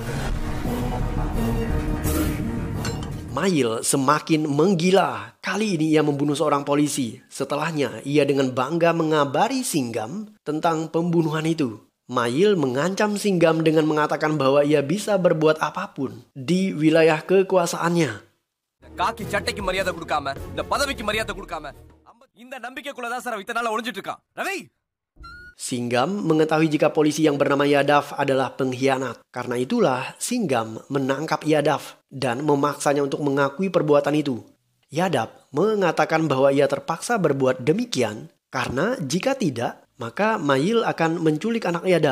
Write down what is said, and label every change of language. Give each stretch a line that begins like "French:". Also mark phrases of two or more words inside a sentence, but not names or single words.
Indonesian: Mail semakin menggila. Kali ini ia membunuh seorang polisi. Setelahnya, ia dengan bangga mengabari Singgam tentang pembunuhan itu. Mail mengancam Singgam dengan mengatakan bahwa ia bisa berbuat apapun di wilayah kekuasaannya.
Tamil: காக்கி சட்டைக்கு மரியாதை கொடுக்காம இந்த பதவிக்கு மரியாதை கொடுக்காம இந்த நம்பிக்கைக்குள்ளதான் சார் இத்தனை நாள் ஒளிஞ்சிட்டு இருக்கான் ரவி.
Indonesian: Singgam mengetahui jika polisi yang bernama Yadav adalah pengkhianat. Karena itulah Singgam menangkap Yadav dan memaksanya untuk mengakui perbuatan itu. Yadav mengatakan bahwa ia terpaksa berbuat demikian karena jika tidak, maka Mail akan menculik anak Yadav.